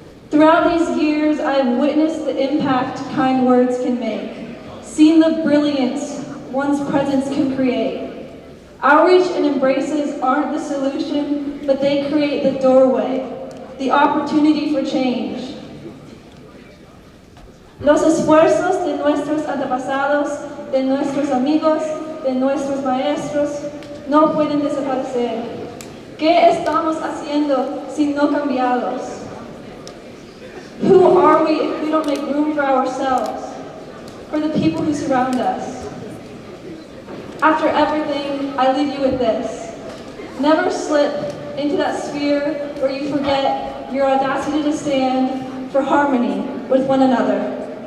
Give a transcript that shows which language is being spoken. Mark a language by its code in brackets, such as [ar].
[en] Throughout these years, I have witnessed the impact kind words can make, seen the brilliance one's presence can create. Outreach and embraces aren't the solution, but they create the doorway, the opportunity for change. [es] Los esfuerzos de nuestros antepasados, de nuestros amigos, de nuestros maestros, no pueden desaparecer. ¿Qué estamos haciendo si no cambiados? [en] Who are we if we don't make room for ourselves, for the people who surround us? After everything, I leave you with this. Never slip into that sphere where you forget your audacity to stand for harmony with one another.